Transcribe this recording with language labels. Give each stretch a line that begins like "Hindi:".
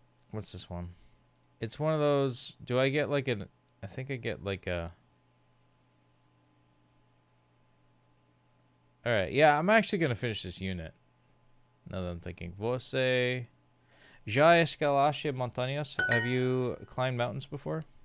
English: What's this one? It's one of those... Do I get like an... I think I get like a... Alright, yeah, I'm actually going to finish this unit. Now that I'm thinking.
Portuguese: Você já escalaste montanhas?
English: Have you climbed mountains before?